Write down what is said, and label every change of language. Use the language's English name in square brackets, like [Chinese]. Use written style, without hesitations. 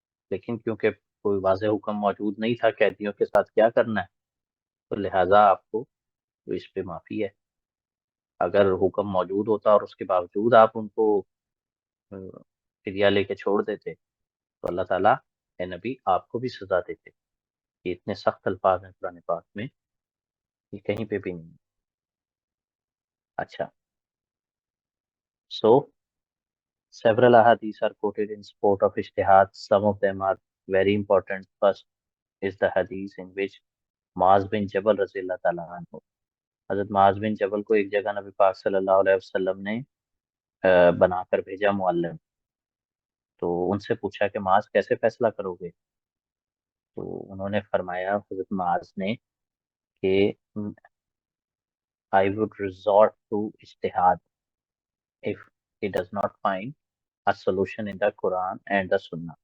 [Urdu] لیکن کیونکہ کوئی واضح حکم موجود نہیں تھا قیدیوں کے ساتھ کیا کرنا ہے، تو لہٰذا آپ کو تو اس پہ معافی ہے. اگر حکم موجود ہوتا اور اس کے باوجود آپ ان کو فدیہ لے کے چھوڑ دیتے تو اللہ تعالیٰ اے نبی آپ کو بھی سزا دیتے. یہ اتنے سخت الفاظ ہیں قرآن پاک میں، یہ کہیں پہ بھی نہیں. [English] اچھا، so several ahadith are quoted in support of ijtihad. Some of them are very important. First is the hadith in which [Urdu] معاذ بن جبل رضی اللہ تعالیٰ عنہ، حضرت معاذ بن جبل کو ایک جگہ نبی پاک صلی اللہ علیہ وسلم نے بنا کر بھیجا معلم. تو ان سے پوچھا کہ معاذ کیسے فیصلہ کرو گے؟ تو انہوں نے فرمایا، حضرت معاذ نے، کہ [English] I would resort to ijtihad if he does not find a solution in the Quran and the Sunnah.